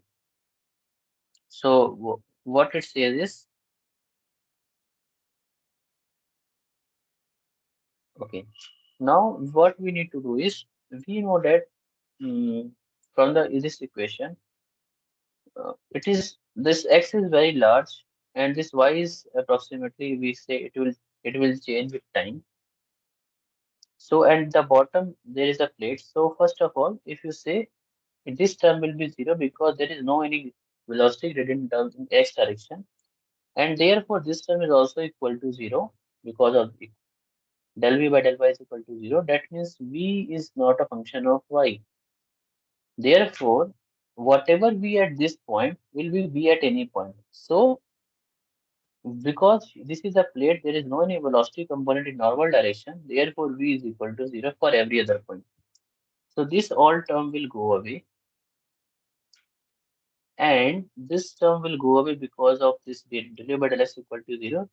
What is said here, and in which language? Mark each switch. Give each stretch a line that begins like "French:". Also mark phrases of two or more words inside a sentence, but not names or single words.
English: So what it says is, okay, now what we need to do is, we know that from the this equation, it is this x is very large and this y is approximately, we say it will change with time. So at the bottom there is a plate. So first of all, if you say this term will be zero because there is no any velocity gradient term in x direction, and therefore this term is also equal to zero because of del v by del y is equal to zero. That means v is not a function of y. Therefore, whatever v at this point will be v at any point. So because this is a plate, there is no any velocity component in normal direction. Therefore, v is equal to zero for every other point. So this all term will go away, and this term will go away because of this del by del x equal to 0.